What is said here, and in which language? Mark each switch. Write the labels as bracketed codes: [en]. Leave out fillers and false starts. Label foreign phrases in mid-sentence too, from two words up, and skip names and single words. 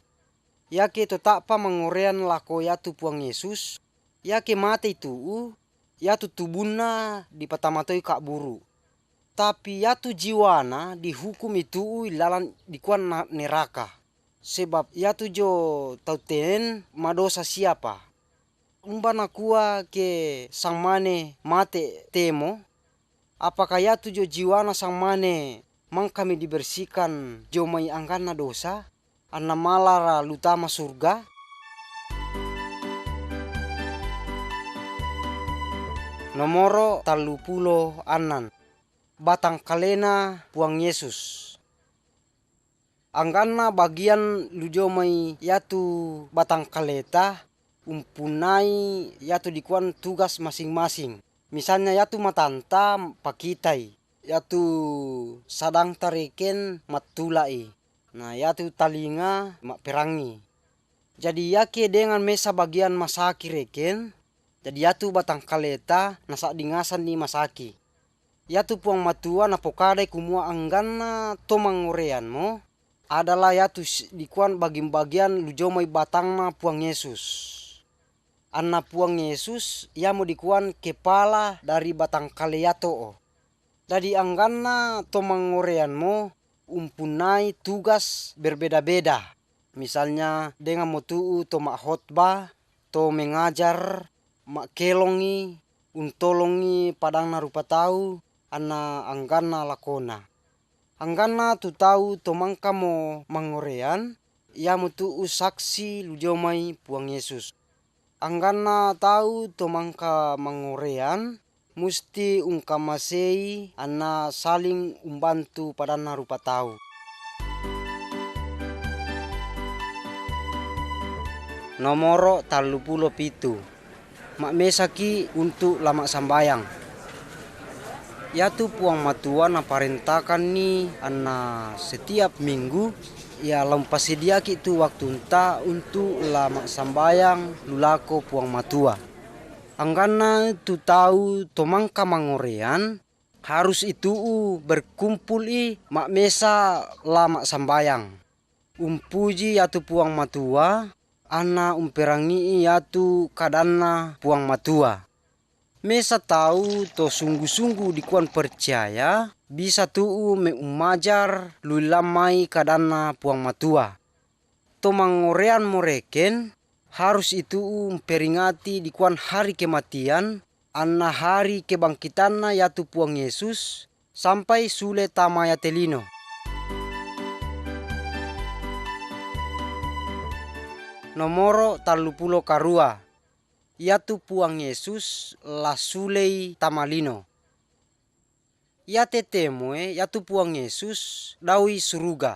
[mqj] Yake totapa mangorean lako yatu puang Yesus, yake mate itu yatu tubunna dipatamatoi kak buru. Tapi yatu jiwana dihukum itu ilalan dikuan neraka. Sebab yatu jo tauten madosa siapa. Umbana kuah ke sang mane mate temo. Apakah yatu jo jiwana sang mane mangkami dibersihkan jo mai anggana dosa. Anna malara lutama surga. Nomoro 36 batang kalena puang Yesus. Anggana bagian lujomai yatu batang kaleta umpunai yatu dikuan [id] tugas masing-masing. [mqj] Misalnya yatu matanta pakitai, yatu sadang tareken matulai. Nah yatu talinga mak perangi. Jadi yake dengan mesa bagian masaki reken. Jadi yatu batang kaleta nasa dingasan ni masaki. Yatu puang matua na pokadai kumua anggana tomangorean mo adalah yatu dikuan bagian-bagian lujomai batangna puang Yesus. Anna puang Yesus ia mau dikuan kepala dari batang kale yato. Jadi anggana tomangorean mo umpunai [id] tugas berbeda-beda. [mqj] Misalnya dengan motu to mak khotbah, to mengajar, mak kelongi, untolongi padang narupa tau, ana anggana lakona. Anggana tu tau to mangka mo mangorean, ia mutu saksi lujomai puang Yesus. Anggana tau to mangka mangorean, musti ungkamasei ana saling umbantu padang narupa tau. Nomoro 37 mak mesaki untuk lama sambayang. Yatu puang matua na parentakan ni anna [id] setiap minggu [mqj] ya lampasediaki tu waktu enta untuk lama sambayang lulako puang matua. Anggana tu tahu tomangka mangorean [id] harus itu berkumpul [mqj] mak mesa lama sambayang. Umpuji yatu puang matua ana umperangi yatu kadana puang matua. Mesa tahu to sungguh-sungguh dikuan percaya bisa tu meumajar lulamai kadana puang matua. To mangorean moreken [id] harus itu memperingati [mqj] dikuan [id] hari kematian [mqj] anna hari kebangkitanna yatu puang Yesus sampai sule tamaya telino. Nomoro 30 karua yatu puang Yesus lasulei tamalino. Yate temoe yatu puang Yesus dawi suruga.